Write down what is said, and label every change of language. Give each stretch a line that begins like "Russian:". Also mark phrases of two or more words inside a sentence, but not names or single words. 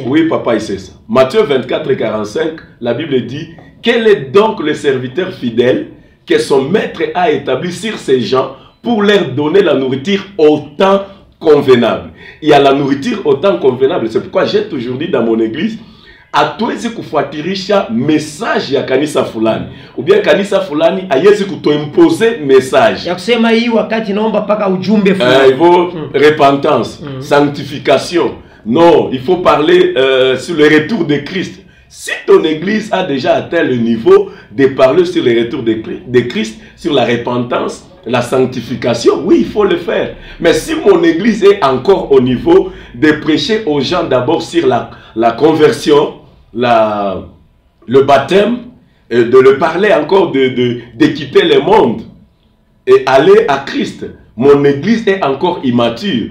French: Oui, papa, il sait ça. Matthieu 24 et 45, la Bible dit, quel est donc le serviteur fidèle que son maître a établi sur ces gens pour leur donner la nourriture au temps convenable. Il y a la nourriture au temps convenable. C'est pourquoi j'ai toujours dit dans mon église,
Swahili: hatuwezi kufuatilisha message ya kanisa fulani
French: ou bien
Swahili: kanisa fulani haiwezi kutoimpose message ya kusema hii wakati naomba paka ujumbe fulani.
French: Il faut repentance, sanctification. Non, il faut parler sur le retour de Christ. Si ton église a déjà atteint le niveau de parler sur le retour de Christ, sur la repentance, la sanctification, oui, il faut le faire. Mais si mon église est encore au niveau de prêcher aux gens d'abord sur la conversion, le baptême, et de le parler encore de quitter le monde et aller à Christ, mon église est encore immature.